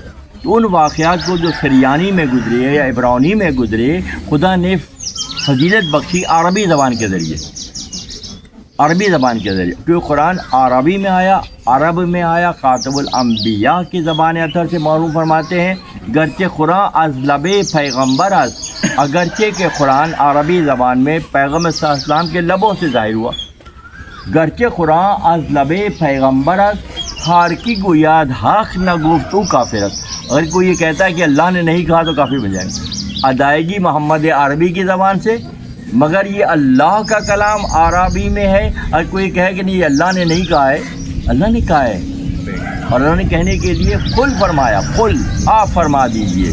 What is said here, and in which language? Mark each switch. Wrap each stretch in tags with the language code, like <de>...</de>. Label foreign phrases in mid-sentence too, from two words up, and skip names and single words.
<ur>تو ان واقعات کو جو سریانی میں گزرے یا عبرانی میں گزرے، خدا نے فضیلت بخشی عربی زبان کے ذریعے، عربی زبان کے ذریعے، کیونکہ قرآن عربی میں آیا، عرب میں آیا، خاطب الانبیاء کی زبان اطہر سے معروف فرماتے ہیں،</ur> <fa>گرچہ قرآن از لب پیغمبر از،</fa> <ur>اگرچہ کہ قرآن عربی زبان میں پیغمبر صلی اللہ علیہ وسلم کے لبوں سے ظاہر ہوا۔</ur> <fa>گرچه قرآن از لبه پیغمبر است خار کی گوید حق نگفت او کافر است.</fa> <ur>اگر کوئی یہ کہتا ہے کہ اللہ نے نہیں کہا تو کافر بن جائے گا. ادائیگی محمد عربی کی زبان سے، مگر یہ اللہ کا کلام عربی میں ہے. اور کوئی کہے کہ نہیں یہ اللہ نے نہیں کہا ہے، اللہ نے کہا ہے. اور اللہ نے کہنے کے لیے قل فرمایا، قل آپ فرما دیجئے.</ur>